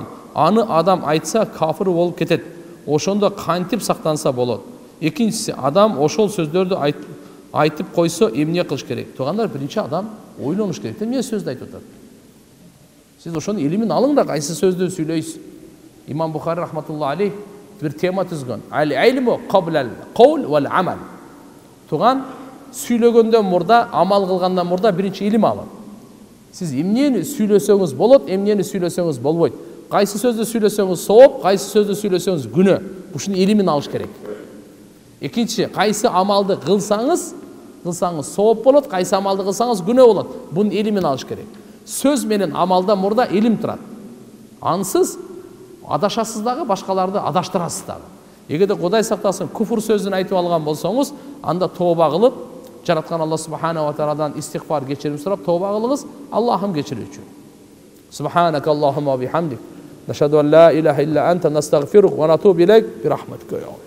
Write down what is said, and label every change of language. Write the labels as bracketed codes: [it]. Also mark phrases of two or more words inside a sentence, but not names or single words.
[ky] Аны адам айтса кафир болуп кетет. Ошондо кантип сактанса болот? Экинчиси адам ошол сөздөрдү айтып койсо эмне кылыш керек? Туугандар, биринчи адам ойлонуш керек. Эмне сөздү айтып атат? Сиз ошонун илимин алың да кайсы сөздү сүйлөйсүз. Имам Бухари [ar] رحمة الله عليه [ky] бир тема түзгөн. [ar] العلم قبل القول والعمل. [ky] Туган сүйлөгөндөн мурда, амал кылгандан мурда биринчи илим алың. Сиз эмнени сүйлөсөңүз болот, эмнени сүйлөсөңүз болбойт. Кайсы сөздү сүйлөсөңүз сооп, кайсы сөздү сүйлөсөңүз күнөө. Ушунун илимин алыш керек. Экинчи, кайсы амалды кылсаңыз сооп болот, кайсы амалды кылсаңыз күнөө болот. Бунун илимин алыш керек. Сөз менен амалдан мурда илим турат. Ансыз адашасыз дагы, башкаларды адаштырасыз дагы. Эгерде Кудай сактасын куфур сөзүн айтып алган болсоңуз, анда тооба кылып, жараткан [ar] الله سبحانه وتعالى [ky] истигфар, кечирим сурап тооба кылыңыз, Аллахым кечирүүчү. [ar] سبحانك اللهم وبحمدك، نشهد أن لا إله إلا أنت, نستغفرك ونتوب إليك برحمتك.